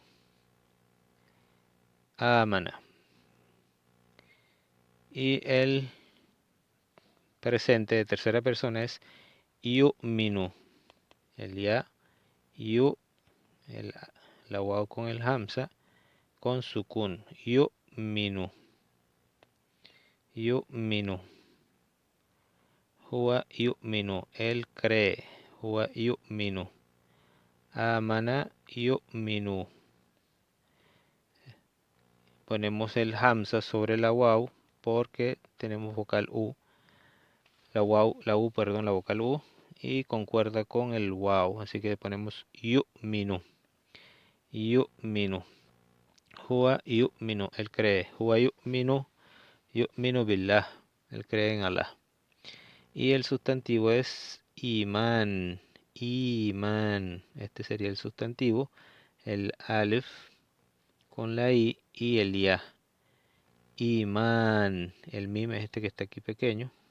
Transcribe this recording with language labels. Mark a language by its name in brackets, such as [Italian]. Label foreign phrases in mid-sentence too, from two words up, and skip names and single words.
[Spanish] Amana. Y el presente de tercera persona es yu'minu. El ya, yu, la waw con el hamza, con sukun. [Arabic] يؤمن يؤمن. هو يؤمن. [Spanish] Él cree. [Arabic] هو يؤمن آمن يؤمن. [Spanish] Ponemos el hamza sobre la waw porque tenemos vocal u. La vocal u y concuerda con el waw, así que ponemos yu'minu. [Arabic] يؤمن هو يؤمن, [Spanish] él cree. [Arabic] هو يؤمن بالله, [Spanish] él cree en Allah. Y el sustantivo es imán, imán. Este sería el sustantivo. El alif con la i y el ya. Imán. El mim es este que está aquí pequeño.